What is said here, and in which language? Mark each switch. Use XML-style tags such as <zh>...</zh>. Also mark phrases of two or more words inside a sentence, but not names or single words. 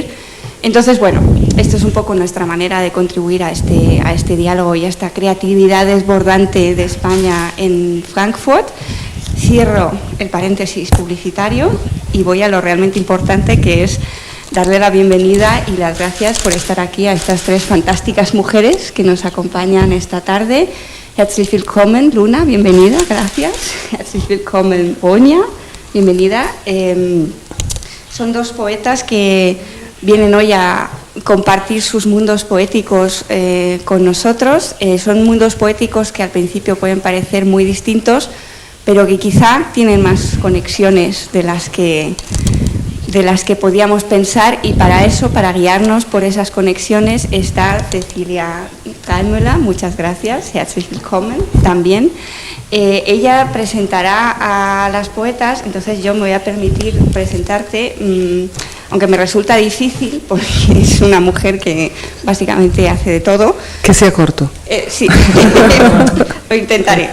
<es>Entonces, bueno, esto es un poco nuestra manera de contribuir a este diálogo y a esta creatividad desbordante de España en Frankfurt. Cierro el paréntesis publicitario y voy a lo realmente importante, que es darle la bienvenida y las gracias por estar aquí a estas 3 fantásticas mujeres que nos acompañan esta tarde.</es> <de>Herzlich willkommen,</de> <es>Luna, bienvenida, gracias.</es> <de>Herzlich willkommen,</de> <es>Oña, bienvenida. Son 2 poetas que vienen hoy a compartir sus mundos poéticos con nosotros. Son mundos poéticos que al principio pueden parecer muy distintos, pero que quizá tienen más conexiones de las que podíamos pensar, y para eso, para guiarnos por esas conexiones, está Cecilia Cálmula. Muchas gracias,</es> <de>herzlich willkommen también.</de> <es>Ella presentará a las poetas, entonces yo me voy a permitir presentarte, aunque me resulta difícil, porque es una mujer que básicamente hace de todo. Que sea corto. Sí, lo intentaré.</es>